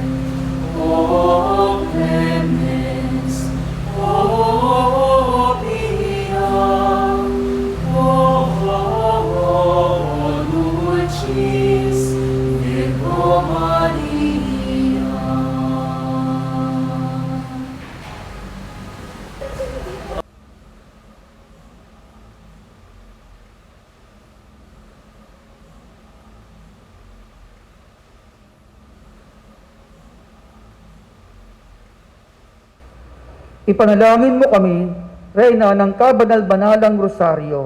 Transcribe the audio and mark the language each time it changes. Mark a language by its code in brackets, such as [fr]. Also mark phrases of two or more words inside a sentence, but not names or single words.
[la] O clemens, o pia, o dulcis Virgo Maria. [tl] Ipanalangin mo kami, Reyna ng Kabanal-Banalang Rosaryo,